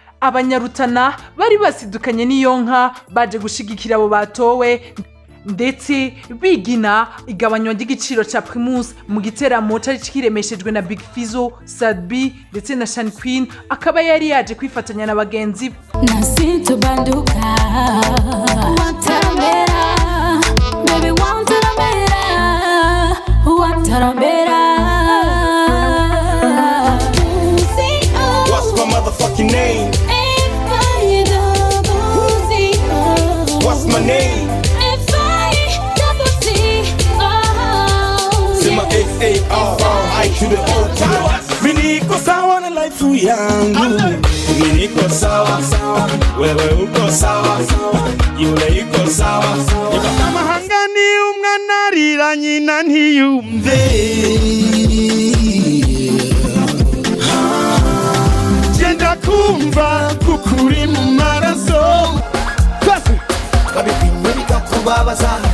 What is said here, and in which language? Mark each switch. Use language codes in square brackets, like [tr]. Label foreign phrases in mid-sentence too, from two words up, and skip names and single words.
[rn] Abanyarutana bari basidukanye n'iyo nka, baje gushigikira abo batowe, ndetse bigina igabanywa ry'igiciro ca Primus mu giteramo cari kiremeshejwe na Big Fizzo, Sadbi, Ndetse na Sean Queen akaba yari yaje kwifatanya na bagenzi be. Na sintobanduka. Wantarambera. Baby, wantarambera. Wantarambera. [en] What's my motherfucking name? What's my name? Say my F A R I to the O to the [sw] Mi niko sawa na life yangu. Mi niko sawa, sawa. Wewe uko sawa, sawa. Yule yuko sawa, sawa. [rn] Amahanga ni umwana arira nyina ntiyumve. Genda kumva kukuri mu maraso. Twese. Babipimwe bikakubabaza.